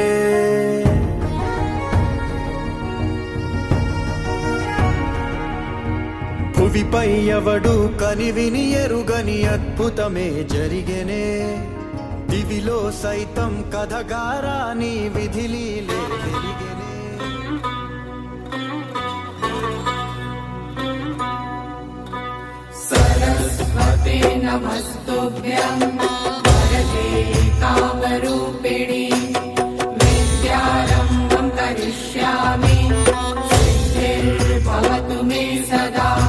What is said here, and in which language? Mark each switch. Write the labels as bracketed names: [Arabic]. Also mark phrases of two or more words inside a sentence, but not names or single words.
[Telugu] భువిపై ఎవడు కనివిని ఎరుగని అద్భుతమే జరిగెనే. దివిలో సైతం కథగారాని విధిలీలే వెలిగెనే. [Sanskrit] सरस्वते नमस्तुभ्यं वरदे कामरूपिणि विद्यारम्भं करिष्यामि सिद्धिर्भवतु मे सदा।